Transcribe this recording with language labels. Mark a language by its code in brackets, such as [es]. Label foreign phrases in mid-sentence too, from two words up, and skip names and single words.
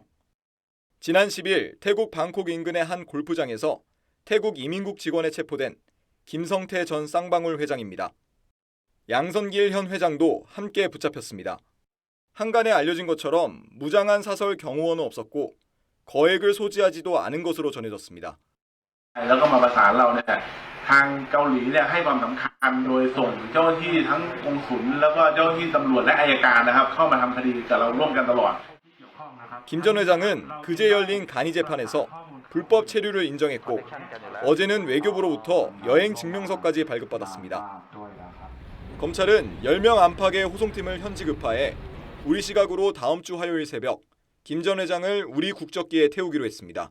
[ko] 지난 10일 태국 방콕 인근의 한 골프장에서 태국 이민국 직원에 체포된 김성태 전 쌍방울 회장입니다. 양선길 현 회장도 함께 붙잡혔습니다. 한간에 알려진 것처럼 무장한 사설 경호원은 없었고 거액을 소지하지도 않은 것으로 전해졌습니다. [th] แล้วก็มาประสานเราเนี่ยทางเกาหลีเนี่ยให้ความสำคัญโดยส่งเจ้าหน้าที่ทั้งกงสุลแล้วก็เจ้าหน้าที่ตำรวจและอัยการนะครับเข้ามาทำคดีกับเราร่วมกันตลอด [ko] 김 전 회장은 그제 열린 간이 재판에서 불법 체류를 인정했고 어제는 외교부로부터 여행 증명서까지 발급받았습니다. 검찰은 10명 안팎의 호송팀을 현지 급파해 우리 시각으로 다음 주 화요일 새벽 김 전 회장을 우리 국적기에 태우기로 했습니다.